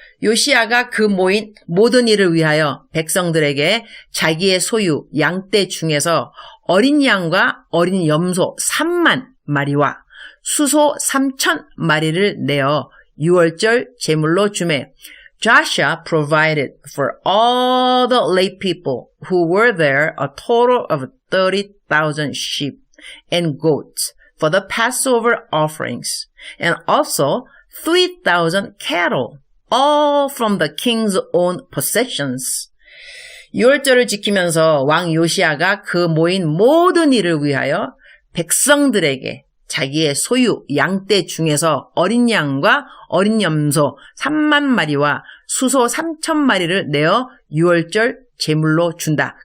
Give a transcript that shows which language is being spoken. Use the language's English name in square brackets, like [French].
[Korean] 요시야가 그 모인 모든 일을 위하여 백성들에게 자기의 소유 양떼 중에서 어린 양과 어린 염소 3만 마리와 수소 3천 마리를 내어 유월절 제물로 주매. [English] Joshua provided for all the lay people who were there a total of 30,000 sheep and goats for the Passover offerings, and also 3,000 cattle, all from the king's own possessions. [Korean] 유월절을 지키면서 왕 요시야가 그 모인 모든 일을 위하여 백성들에게 자기의 소유 양떼 중에서 어린 양과 어린 염소 3만 마리와 수소 3천 마리를 내어 유월절 제물로 준다.